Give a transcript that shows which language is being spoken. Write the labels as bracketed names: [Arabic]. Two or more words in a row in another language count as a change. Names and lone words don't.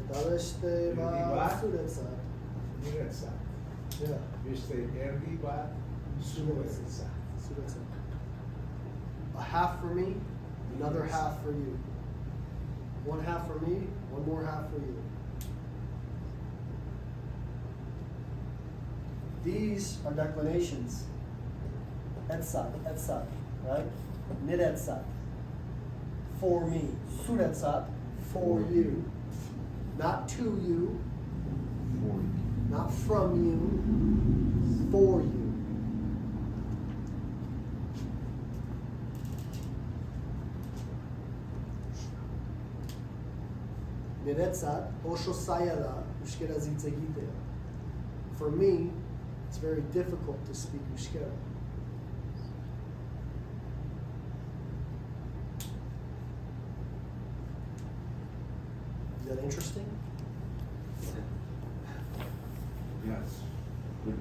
[Basque] Beste Erdi bat bat. zuretzat. Niretzat. [English] Yeah. [Basque] Beste erdi bat zuretzat. Zuretzat. [English] A half for me, another half for you. One half for me, one more half for you. These are declinations. Etsat, right? Niretsat. For me. Suretsat, for you. Not to you, not from you, for you. [Basque] Niretzat, oso zaila da euskaraz hitz egitea. [English] For me, it's very difficult to speak euskara. Is that interesting? Yes. Pretty.